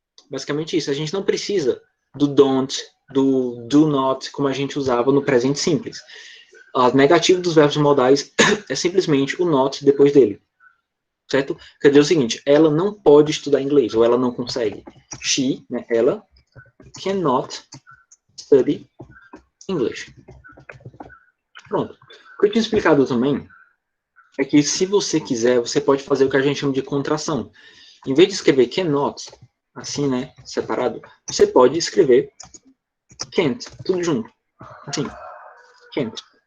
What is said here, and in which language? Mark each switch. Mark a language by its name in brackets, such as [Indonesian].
[Portuguese] Basicamente isso. A gente não precisa do don't, do not, como a gente usava no presente simples. A negativa dos verbos modais é simplesmente o not depois dele. Certo? Quer dizer o seguinte, ela não pode estudar inglês, ou ela não consegue. [English] She, né, ela, cannot study English. [Portuguese] Pronto. O que eu tinha explicado também é que se você quiser, você pode fazer o que a gente chama de contração. Em vez de escrever cannot, assim, né, separado, você pode escrever can't, tudo junto. Assim, can't.